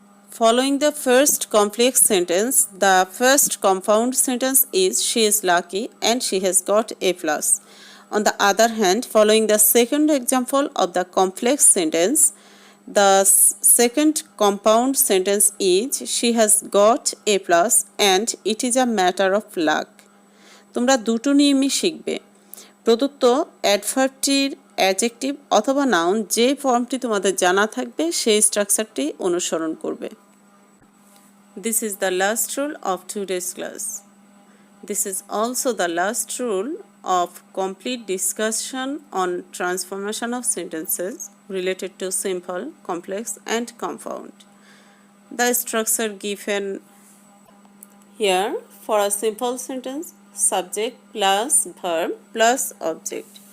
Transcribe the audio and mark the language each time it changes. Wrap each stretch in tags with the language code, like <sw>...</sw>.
<en>Following the first complex sentence, the first compound sentence is, she is lucky and she has got a plus. On the other hand, following the second example of the complex sentence, the second compound sentence is, she has got a plus and it is a matter of luck.</en> <bn>তোমরা দুটো নিয়মই শিখবে। প্রদত্ত অ্যাডভার্বটির adjective অথবা noun যে ফর্মটি তোমাদের জানা থাকবে সেই স্ট্রাকচারটি অনুসরণ করবে।</bn> <en>This is the last rule of today's class. This is also the last rule of complete discussion on transformation of sentences related to simple, complex and compound. The structure given here for a simple sentence, subject plus verb plus object.</en>